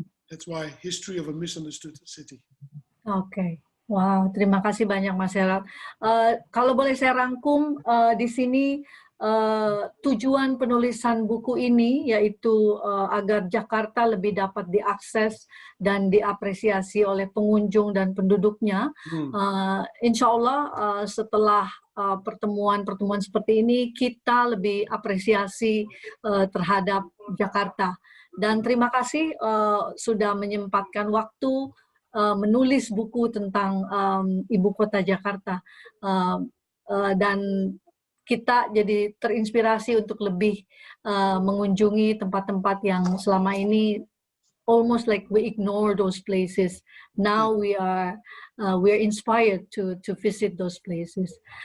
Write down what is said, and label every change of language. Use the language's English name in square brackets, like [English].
[English] That's why History of a Misunderstood City. [Indonesian] Oke. Wow, terima kasih banyak Mas Herat. Kalau boleh saya rangkum di sini tujuan penulisan buku ini yaitu agar Jakarta lebih dapat diakses dan diapresiasi oleh pengunjung dan penduduknya. Insya Allah setelah pertemuan-pertemuan seperti ini kita lebih apresiasi terhadap Jakarta. Dan terima kasih sudah menyempatkan waktu menulis buku tentang ibu kota Jakarta, dan kita jadi terinspirasi untuk lebih mengunjungi tempat-tempat yang selama ini [English] almost like we ignore those places. Now we are inspired to visit those places.